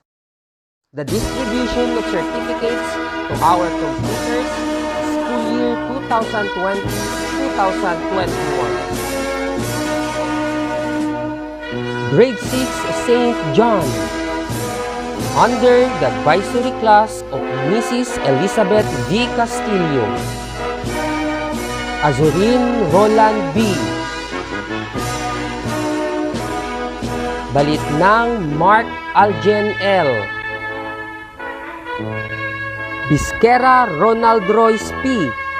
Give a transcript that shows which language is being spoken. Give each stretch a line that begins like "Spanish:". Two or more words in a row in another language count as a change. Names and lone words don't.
English: The distribution of certificates to our computers school year 2020-2021. Grade 6 St. John, under the advisory class of Mrs. Elizabeth V. Castillo. Azurin Roland B. Balitnang Mark Algen L. Bisquera Ronald Royce P.